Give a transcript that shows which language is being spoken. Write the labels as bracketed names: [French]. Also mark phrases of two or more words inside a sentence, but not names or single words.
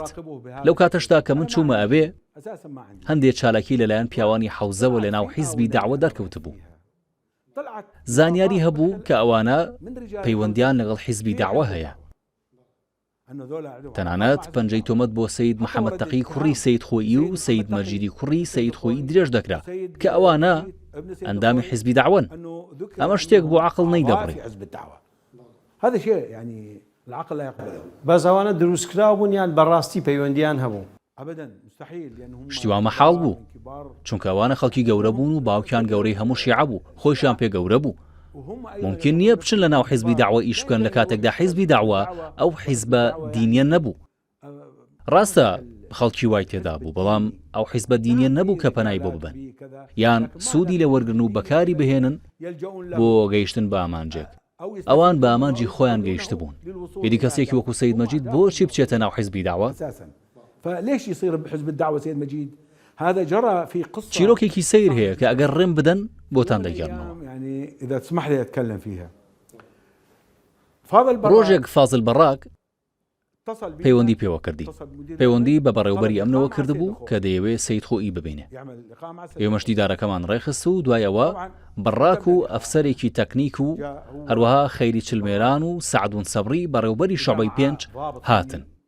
[Central Kurdish] لەو کاتەشدا کە من چوومە ئەبێ هەندێک چالاکی لەلایەن پیاوانی حەوزەوە لە ناو حیزبی داعوە دەرکەوت بوو زانیاری هەبوو کە ئەوانە پەیوەندیان لەگەڵ حیزبی داعوە هەیە. تەنانەت پەنجەی تۆمەت بۆ سەید محەممەد تەقی کوڕی سەید خۆئی و سەید مەجیدی کوڕی سەید خۆئی درێژ دەکرا کە ئەوانە ئەندامی حیزبی داعوەن. ئەمە شتێک بۆ عەقڵ نەیدەبڕێ. [Arabic] هذا شيء يعني العقل لا يقبله. [Central Kurdish] بەزەوانە دروستکراو بوون یان بەڕاستی پەیوەندیان هەبوو. شتیوا مەحاڵ بوو چونکە ئەوانە خەڵکی گەورە بوون و باوکیان گەورەی هەموو شیعە بوو خۆشیان پێ گەورە بوو ممکن نییە بچن لە ناو حیزبی داعوە ئیش بکەن لە کاتێکدا حیزبی داعوە ئەو حیزبە دینیە نەبوو. ڕاستە خەڵکی وای تێدا بوو بەڵام ئەو حیزبە دینیە نەبوو کە پەنای بۆ ببن یان سوودی لە وەرگرن و بەکاری بهێنن بۆ گەیشتن بە ئامانجێک. ئەوان بە ئامانجی خۆیان گەیشت بوون. ئیدی کەسێکی وەکو سەید مەجید بۆچی بچێتە ناو حیزبی داعوە؟ [Arabic] فليش يصير بحزب الدعوة سيد مجيد؟ هذا جرى في قصة [Central Kurdish] چیرۆکێکی سیر هەیە کە ئەگەر ڕێم بدەن بۆتان دەگەڕنەوە. [Arabic] يعني إذا تسمح لي أتكلم فيها. [Central Kurdish] ڕۆژێک فازل بەڕاک پەیوەندی پێوە کردی پەیوەندی بە بەڕێوبەری ئەمنەوە کردبوو کە دەیەوێت سەید خۆئی ببینێ. ئێمەش دیدارەکەمان ڕێخست و دوایەوە بەڕاک و ئەفسەرێکی تەکنیک و هەروەها خەیری چلمێران و سەعدون سەبری بەڕێوبەری شەعبەی 5 هاتن.